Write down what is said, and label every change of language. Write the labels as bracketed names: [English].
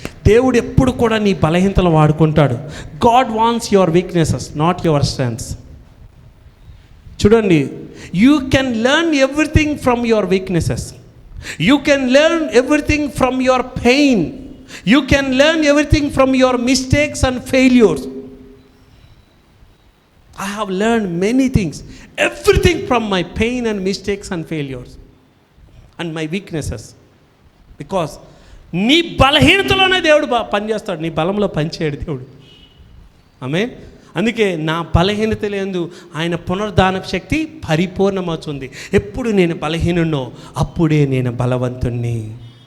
[Telugu] దేవుడు ఎప్పుడు కూడా నీ బలహీనతలు వాడుకుంటాడు. [English] God wants your weaknesses, not your strengths. [Telugu] చూడండి, [English] You can learn everything from your weaknesses, you can learn everything from your pain, you can learn everything from your mistakes and failures. I have learned many things, everything from my pain and mistakes and failures and my weaknesses. [Telugu] Because నీ బలహీనతలోనే దేవుడు పనిచేస్తాడు, నీ బలంలో పనిచేయడు దేవుడు. ఆమేన్. అందుకే నా బలహీనతలందు ఆయన పునరుద్ధాన శక్తి పరిపూర్ణమవుతుంది. ఎప్పుడు నేను బలహీనున్నో అప్పుడే నేను బలవంతుణ్ణి.